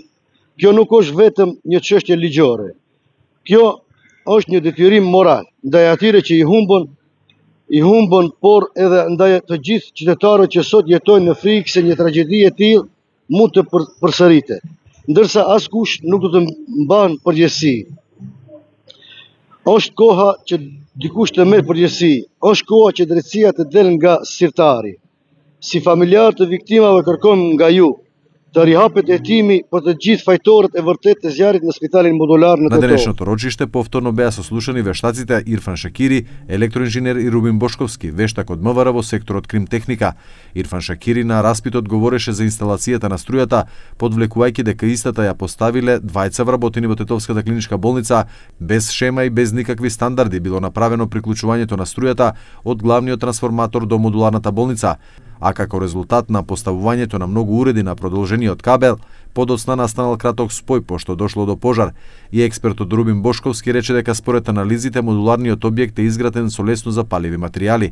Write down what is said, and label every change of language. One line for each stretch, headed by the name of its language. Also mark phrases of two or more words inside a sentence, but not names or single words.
Albanian: Kjo nuk është vetëm një çështje ligjore. Kjo është një detyrim moral ndaj atyre që i humbën, por edhe ndaj të gjithë qytetarëve që sot jetojnë në frikë se një tragjedi e tillë mund të përsëritet, ndërsa askush nuk do të mban përgjegjësi. Është koha që dikush të merr përgjegjësi, është koha që drejtësia të del nga sirtari. Si familjar të viktimave kërkojmë nga ju të rihapet hetimi për të gjithë fajtorët e vërtet të zjarrit në spitalin modular në Tetovo.
Macedonian: На денешното рочиште повторно беа сослушани вештаците Ирфан Шакири, електроинженер, и Рубин Бошковски, вештак од МВР во секторот кримтехника. Ирфан Шакири на распитот говореше за инсталацијата на струјата, подвлекувајќи дека истата ја поставиле двајца вработени во Тетовската клиничка болница без шема и без никакви стандарди било направено приклучувањето на струјата од главниот трансформатор до модуларната болница, а како резултат на поставувањето на многу уреди на продолжениот кабел, подоцна настанал краток спој пошто дошло до пожар, и експертот Рубин Бошковски рече дека според анализите модуларниот објект е изграден со лесно запаливи материјали.